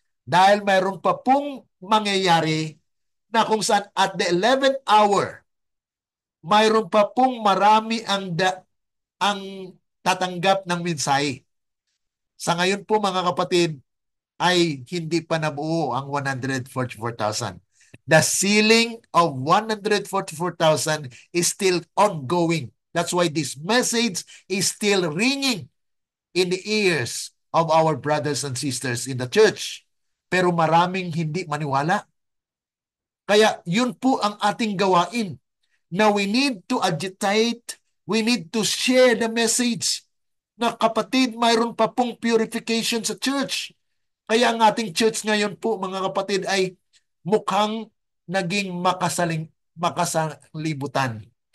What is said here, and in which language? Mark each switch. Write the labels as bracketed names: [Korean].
[Filipino] Dahil mayroon pa pong mangyayari na kung saan [English] at the 11th hour, [Filipino] mayroon pa pong marami ang tatanggap ng mensahe. Sa ngayon po mga kapatid, ay hindi pa nabuo ang 144,000. [English] The sealing of 144,000 is still ongoing. That's why this message is still ringing in the ears of our brothers and sisters in the church. [Filipino] Pero maraming hindi maniwala. Kaya yun po ang ating gawain. [English] Now we need to agitate, we need to share the message [Filipino] na kapatid, mayroon pa pong purification sa church. Kaya ang ating church ngayon po, mga kapatid, ay mukhang naging makasalibutan.